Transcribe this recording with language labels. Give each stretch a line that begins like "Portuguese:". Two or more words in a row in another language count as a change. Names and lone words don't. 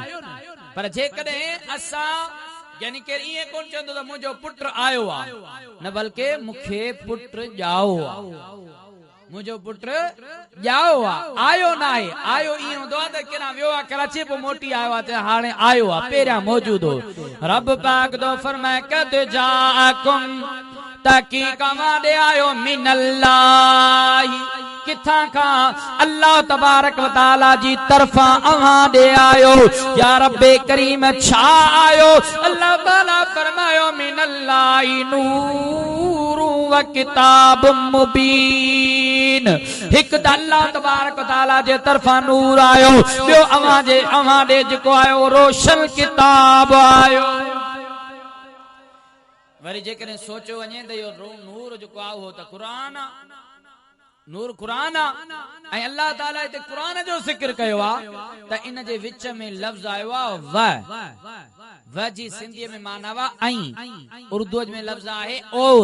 Sindhi: पर जेकॾहिं असां यानी केर ईअं कोन चवंदो त मुंहिंजो पुट आयो आहे, न बल्कि मूंखे पुट ॼाओ आहे, मुंहिंजो पुट ॼाओ आहे, आयो न आहे। आयो ईअं हूंदो आहे त केॾां वियो आहे कराची पोइ मोटी आयो आहे त हाणे आयो आहे, पहिरियां मौजूद हो। रब पाक तो फरमाए
Arabic: قد جاءكم,
Sindhi: तहकीक अव्हां ॾे आयो मिनल्लाहि, किथां खां,
Arabic: الله تبارك وتعالى
Sindhi: जी तरफा अव्हां ॾे आयो।
Arabic: يا رب كريم
Sindhi: छा आयो, अल्लाह ताला फरमायो
Arabic: من الله نور وكتاب مبين.
Sindhi: हिक त
Arabic: الله تبارك وتعالى
Sindhi: जे तरफा नूर आयो, ॿियो अव्हां ॾे जेको आयो रोशन किताब आयो। वरी जेकॾहिं सोचो वञे त इहो नूर जेको आहे उहो त क़ुरान आहे, नूर क़ुरान आहे, ऐं अल्लाह ताला हिते क़ुरान जो ज़िक्र कयो आहे त इन जे विच में लफ़्ज़ आयो आहे व जी सिंधीअ में माना वा ऐं, उर्दू में लफ़्ज़ आहे और।